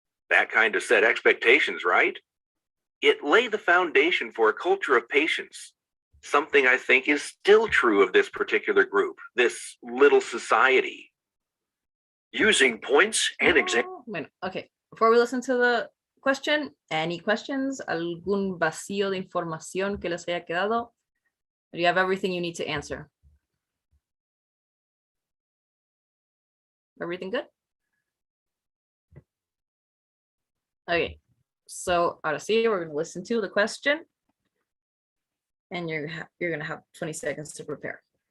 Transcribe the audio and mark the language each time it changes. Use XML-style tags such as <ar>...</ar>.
<en>That kind of set expectations, right? It laid the foundation for a culture of patience, something I think is still true of this particular group, this little society. Using points and examples.</en> <es>Bueno, okay.</es> <en>Before we listen to the question, any questions?</en> <es>¿Algún vacío de información que les haya quedado?</es> <en>You have everything you need to answer. Everything good? Okay.</en> <es>So ahora sí,</es> <en>we're going to listen to the question. And you're going to have 20 seconds to prepare.</en>